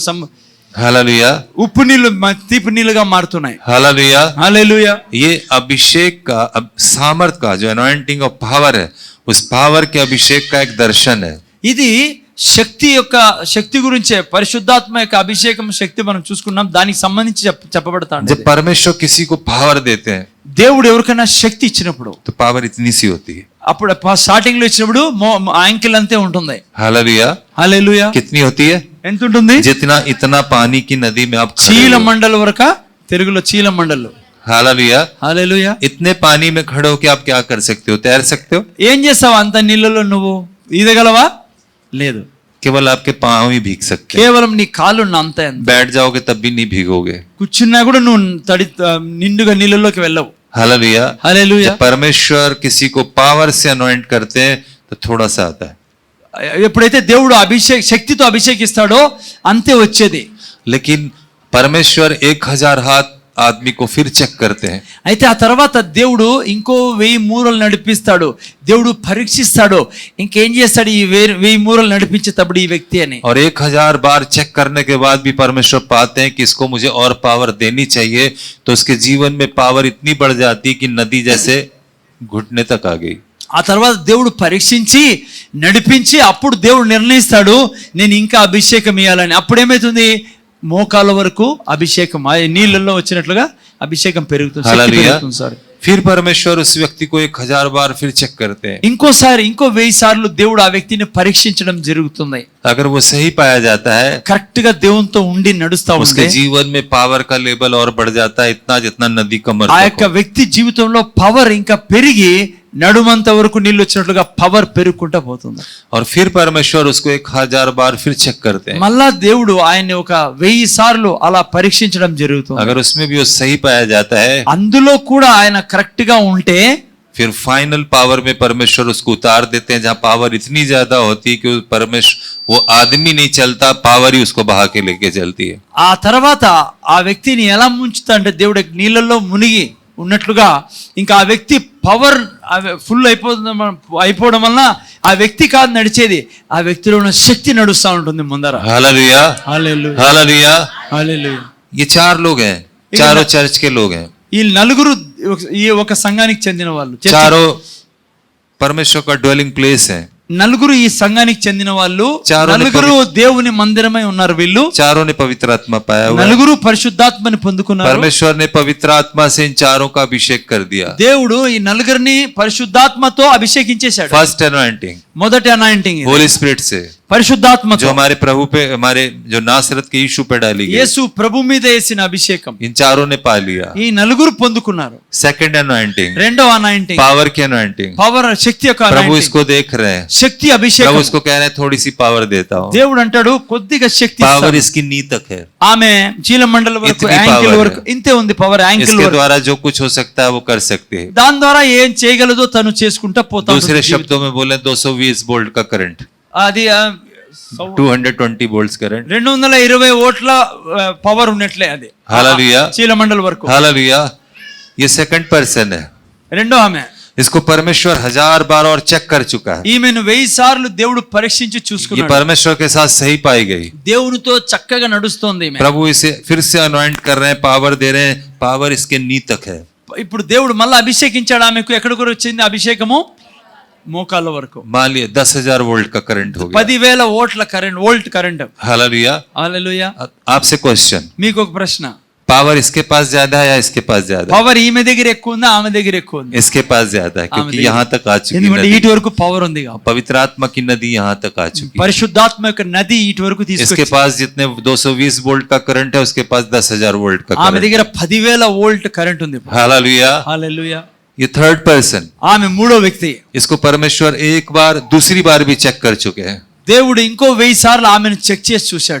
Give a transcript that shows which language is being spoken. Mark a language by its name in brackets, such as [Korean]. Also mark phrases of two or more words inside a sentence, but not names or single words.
[Hindi] हालेलुया. [Telugu] ఉప్పు నీళ్లు తీపి నీళ్ళుగా మారుతున్నాయి. [Hindi] हालेलुया. [Telugu] హల్లెలూయా. [Hindi] ये अभिषेक का सामर्थ का जो [English] anointing of power [Hindi] है, उस पावर के अभिषेक का एक दर्शन है. [Telugu] ఇది శక్తి గురించే, పరిశుద్ధాత్మ యొక్క అభిషేకం శక్తి మనం చూసుకున్నాం. దానికి సంబంధించి చెప్పబడతాడు. [Hindi] जब परमेश्वर किसी को पावर देते हैं [Telugu] దేవుడు ఎవరికైనా శక్తి ఇచ్చినప్పుడు [Hindi] तो पावर इतनी सी होती है. [Telugu] అప్పుడు స్టార్టింగ్ లో ఇచ్చినప్పుడు యాంకిల్ అంతే ఉంటుంది. [Hindi] हालेलुया. [Telugu] హల్లెలూయా. [Hindi] कितनी होती है? [Telugu] ఎంత ఉంటుంది? [Hindi] जितना इतना पानी की नदी में आप खड़े [Telugu] చీల [Hindi] हो. [Telugu] మండల వరక, తెలుగులో చీల మండలు. [Hindi] हालेलुया। [Telugu] హల్లెలూయా. [Hindi] इतने पानी में खड़े होके आप क्या कर सकते हो? तैर सकते हो? [Telugu] ఏం చేస్తావు అంత నీళ్ళలో నువ్వు? ఈదగలవా? లేదు. [Hindi] केवल आपके पांव ही भीग सकते हैं। [Telugu] కేవలం నీ కాళ్ళు అంతే. [Hindi] बैठ जाओगे तब भी नहीं भीगोगे। [Telugu] కూర్చున్నా కూడా నువ్వు నిండుగా నీళ్ళలోకి వెళ్ళవు. [Hindi] हालेलुया। [Telugu] హల్లెలూయా. [Hindi] जब परमेश्वर किसी को पावर से अनॉइंट करते हैं तो थोड़ा सा आता है, [Telugu] ఎప్పుడైతే దేవుడు శక్తితో అభిషేకిస్తాడో అంతే వచ్చేది. [Hindi] लेकिन परमेश्वर 1000 हाथ आदमी को फिर चेक करते हैं। [Telugu] అయితే ఆ తర్వాత దేవుడు ఇంకో 1000 మూరలు నడిపిస్తాడు. దేవుడు పరీక్షిస్తాడు. ఇంకేం చేస్తాడు ఈ 1000 మూరలు నడిపించేటప్పుడు ఈ వ్యక్తి అని. [Hindi] और 1000 बार चेक करने के बाद भी परमेश्वर पाते हैं कि इसको मुझे और पावर देनी चाहिए, तो उसके जीवन में पावर इतनी बढ़ जाती कि नदी जैसे घुटने तक आ गई। [Telugu] ఆ తర్వాత దేవుడు పరీక్షించి నడిపించి అప్పుడు దేవుడు నిర్ణయిస్తాడు నేను ఇంకా అభిషేకం ఇవ్వాలని. అప్పుడు ఏమవుతుంది? మోకాల వరకు అభిషేకం నీళ్ళల్లో వచ్చినట్లుగా అభిషేకం పెరుగుతుంది. [Hindi] हालेलुया। [Telugu] సార్ [Hindi] फिर परमेश्वर उस व्यक्ति को 1000 बार फिर चेक करते हैं। [Telugu] ఇంకో 1000 సార్లు దేవుడు ఆ వ్యక్తిని పరీక్షించడం జరుగుతుంది. [Hindi] अगर वो सही पाया जाता है, [Telugu] కరెక్ట్ గా దేవునితో ఉండి నడుస్తా [Hindi] उसके [Telugu] ఉంటే [Hindi] जीवन में पावर का लेवल और बढ़ जाता है, इतना जितना नदी कमर [Telugu] ఆ [Hindi] तक [Telugu] యొక్క [Hindi] हो। [Telugu] వ్యక్తి జీవితంలో పవర్ ఇంకా పెరిగి నడుమంత వరకు నీళ్ళు వచ్చినట్లుగా పవర్ పెరుగుకుంటా పోతుంది. [Hindi] और फिर परमेश्वर उसको 1000 बार फिर चेक करते हैं। [Telugu] మళ్ళా దేవుడు ఆయన్ని ఒక 1000 సార్లు అలా పరీక్షించడం జరుగుతుంది. [Hindi] अगर उसमें भी वो सही पाया जाता है, [Telugu] అందులో కూడా ఆయన కరెక్ట్ గా ఉంటే [Hindi] फिर फाइनल पावर में परमेश्वर उसको उतार देते हैं, जहाँ पावर इतनी ज्यादा होती है कि वो आदमी नहीं चलता, पावर ही उसको बहा के लेके चलती है। [Telugu] ఆ తర్వాత ఆ వ్యక్తిని ఎలా ముంచుతా అంటే దేవుడు నీళ్ళల్లో మునిగి ఉన్నట్లుగా ఇంకా ఆ వ్యక్తి పవర్ ఫుల్ అయిపోవడం వలన ఆ వ్యక్తి కాదు నడిచేది, ఆ వ్యక్తిలో ఉన్న శక్తి నడుస్తా ఉంటుంది ముందర. [Hindi] हालेलुया। [Telugu] హల్లెలూయా. [Hindi] हालेलुया। [Telugu] హల్లెలూయా. [Hindi] ये 4 लोग हैं, चारों चर्च के लोग हैं, [Telugu] ఈ నలుగురు ఈ ఒక సంఘానికి చెందిన వాళ్ళు. [Hindi] चारों परमेश्वर का [English] dwelling place [Hindi] है। [Telugu] నలుగురు ఈ సంఘానికి చెందిన వాళ్ళు. [Hindi] చారోని [Telugu] నలుగురు దేవుని మందిరమై ఉన్నారు. వీళ్ళు [Hindi] चारों ने पवित्र आत्मा पाया हुआ है। [Telugu] నలుగురు పరిశుద్ధాత్మని పొందుకున్నారు. [Hindi] परमेश्वर ने पवित्र आत्मा से इन चारों का अभिषेक कर दिया। [Telugu] దేవుడు ఈ నలుగురిని పరిశుద్ధాత్మతో అభిషేకించేశాడు. [English] first anointing [Telugu] మొదటి అనాయింటింగ్ [Hindi] होली स्पिरिट से, [Telugu] పరిశుద్ధాత్మతో [Hindi] जो हमारे प्रभु पे, हमारे जो नासरत के यीशु पे डाली गई, [Telugu] యేసు ప్రభు మీద వేసిన అభిషేకం [Hindi] इन चारों ने पा लिया। [Telugu] ఈ నలుగురు పొందుకున్నారు. [English] second anointing, [Telugu] రెండవ అనాయింటింగ్ [Hindi] पावर की अनॉइंटिंग। [Telugu] పవర్ శక్తి యొక్క [Hindi] प्रभु anointing. इसको देख रहे हैं, [Telugu] శక్తి అభిషేకం. [Hindi] प्रभु इसको कह रहे हैं थोड़ी सी पावर देता हूँ। [Telugu] దేవుడు అంటాడు కొద్దిగా శక్తి पावर ఇస్తాను. [Hindi] इसकी नी तक है, [Telugu] ఆమె చీలమండల వరకు ఇతని యాంకిల్ power వరకు [Hindi] है। [Telugu] ఇంతే ఉంది [English] power ankle [Hindi] इसके [Telugu] వరకు. [Hindi] द्वारा जो कुछ हो सकता है वो कर सकते हैं। [Telugu] దాని ద్వారా ఏం చేయగలదో తను చేసుకుంటా పోతా [Hindi] दूसरे [Telugu] ఉంటుంది. [Hindi] शब्दों में बोले 220 वोल्ट का करंट, [Telugu] అది [Hindi] 220 वोल्ट्स करंट। [Telugu] 220 వోల్ట్ల పవర్ ఉన్నట్లే అది [Hindi] हालेलुया। [Telugu] చీలమండల వరకు. [Hindi] हालेलुया। ये [English] second person [Hindi] है, [Telugu] రెండో ఆమె. [Hindi] इसको परमेश्वर 1000 बार और चेक कर चुका है। [Telugu] ఈమెను 1000 సార్లు దేవుడు పరీక్షించి [Hindi] ये [Telugu] చూసుకున్నాడు. [Hindi] परमेश्वर के साथ सही पाई गई। [Telugu] దేవునితో చక్కగా నడుస్తోంది ఈమె. [Hindi] प्रभु इसे फिर से अनॉइंट कर रहे हैं, पावर दे रहे हैं, पावर इसके नी तक है। [Telugu] ఇప్పుడు దేవుడు మళ్ళీ అభిషేకించాడు ఆమెకు. ఎక్కడ కూడా వచ్చింది అభిషేకము? మోకాళ్ళ వరకు. [Hindi] मान लिया 10,000 वोल्ट का करंट हो गया। [Telugu] 10,000 వోల్ట్ కరెంట్. [Hindi] हालेलुया। [Telugu] హల్లెలూయా. [Hindi] आपसे क्वेश्चन, [Telugu] మీకు ఒక ప్రశ్న. [Hindi] पावर इसके पास ज्यादा है या इसके पास ज्यादा है? [Telugu] పవర్ ఈమె దగ్గర ఎక్కువ ఉందా ఆమె దగ్గర ఎక్కువ ఉంది? [Hindi] इसके पास ज्यादा है, क्योंकि यहाँ तक आ चुकी [Telugu] ఎందుకంటే [Hindi] नदी। [Telugu] ఇటు వరకు పవర్ ఉంది కాబట్టి. [Hindi] पवित्र आत्मा की नदी यहाँ तक आ चुकी है। [Telugu] పరిశుద్ధాత్మ యొక్క నది ఇటు వరకు [Hindi] इसके [Telugu] తీసుకొచ్చి [Hindi] पास जितने 220 वोल्ट का करंट है, उसके पास 10,000 वोल्ट का [Telugu] ఆమె [Hindi] करंट। [Telugu] దగ్గర 10,000 వోల్ట్ కరెంట్ ఉంది. [Hindi] हालेलुया। [Telugu] హల్లెలూయా. [Hindi] ये [English] third person, [Telugu] ఆమె మూడో వ్యక్తి. [Hindi] इसको परमेश्वर एक बार दूसरी बार भी चेक कर चुके हैं। [Telugu] దేవుడు ఇంకో 1000 సార్లు ఆమెను చెక్ చేసి చూశాడు.